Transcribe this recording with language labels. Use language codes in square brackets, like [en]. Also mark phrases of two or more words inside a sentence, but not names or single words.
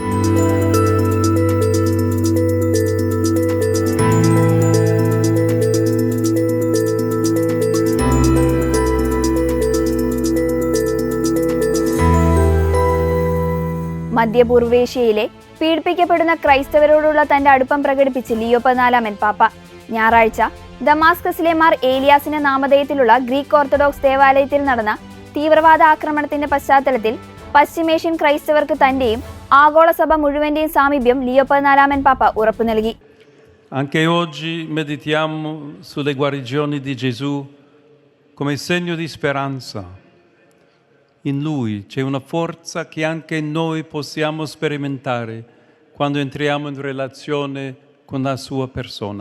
[ml] മധ്യപൂർവേഷ്യയിലെ പീഡിപ്പിക്കപ്പെടുന്ന ക്രൈസ്തവരോടുള്ള തന്റെ അടുപ്പം പ്രകടിപ്പിച്ച് ലിയോ 14 പാപ്പ ഞായറാഴ്ച ദമാസ്കസിലെ മാർ ഏലിയാസിന്റെ നാമധേയത്തിലുള്ള ഗ്രീക്ക് ഓർത്തഡോക്സ് ദേവാലയത്തിൽ നടന്ന തീവ്രവാദ ആക്രമണത്തിന്റെ പശ്ചാത്തലത്തിൽ പശ്ചിമേഷ്യൻ ക്രൈസ്തവർക്ക് തന്റെയും ആഗോള സഭ മുഴുവന്റെയും സാമീപ്യം ലിയോ 14 പാപ്പ ഉറപ്പു നൽകി. [it] Anche oggi meditiamo sulle guarigioni di Gesù come segno di speranza. In Lui c'è una forza che anche noi possiamo sperimentare quando entriamo in relazione con la sua persona.